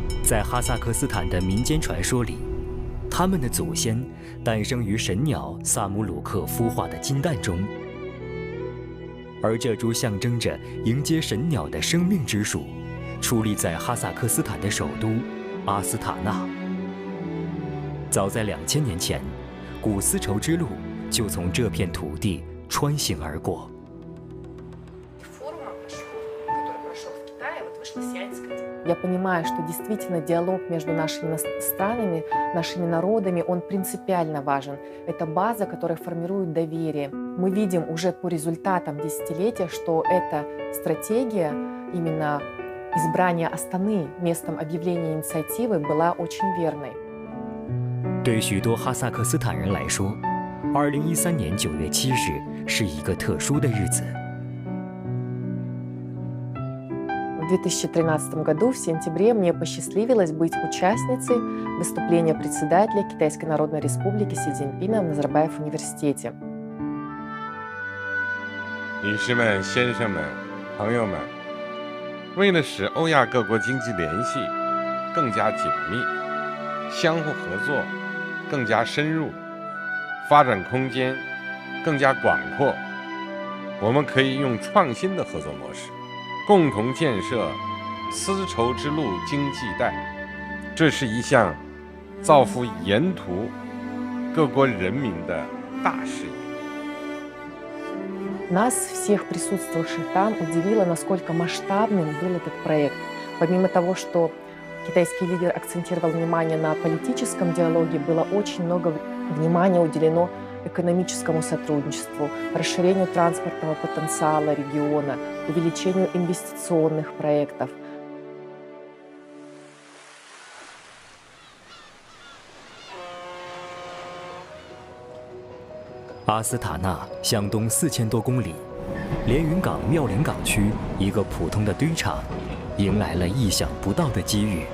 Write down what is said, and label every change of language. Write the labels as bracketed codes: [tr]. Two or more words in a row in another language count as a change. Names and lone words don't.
[zh] 在哈萨克斯坦的民间传说里，他们的祖先诞生于神鸟萨姆鲁克孵化的金蛋中，而这株象征着迎接神鸟的生命之树，矗立在哈萨克斯坦的首都阿斯塔纳。早在2000年前，古丝绸之路就从这片土地穿行而过。 [ru] Я понимаю, что действительно диалог между нашими странами, нашими народами, он принципиально важен. Это база, которая формирует доверие. Мы видим уже по результатам десятилетия, что эта стратегия, именно избрание Астаны местом объявления инициативы, была очень верной. [zh] 对许多哈萨克斯坦人来说，2013年9月7日是一个特殊的日子。 [ru] В 2013 году, в сентябре, мне посчастливилось быть участницей выступления председателя Китайской Народной Республики Си Цзиньпина в Назарбаев университете. [zh] 女士们、先生们、朋友们，为了使欧亚各国经济联系更加紧密，相互合作更加深入，发展空间更加广阔，我们可以用创新的合作模式，共同建设丝绸之路经济带。这是一项造福沿途各国人民的大事业。 [ru] Нас, всех присутствовавших там, удивило, насколько масштабным был этот проект. Помимо того, что китайский лидер акцентировал внимание на политическом диалоге, было очень много внимания уделено экономическому сотрудничеству, расширению транспортного потенциала региона, увеличению инвестиционных проектов. [zh] 阿斯塔纳向东4000多公里，连云港妙龄港区一个普通的堆场，迎来了意想不到的机遇，